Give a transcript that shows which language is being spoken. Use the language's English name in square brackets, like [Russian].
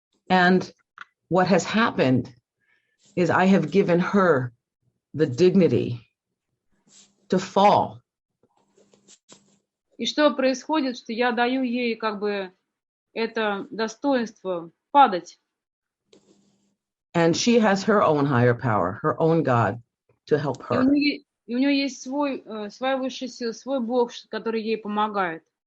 [English] And what has happened is I have given her the dignity to fall. [Russian] И что происходит, что я даю ей как бы это достоинство падать. [English] And she has her own higher power, her own God to help her. [Russian] И у нее есть своя высшая сила, свой Бог, который ей помогает.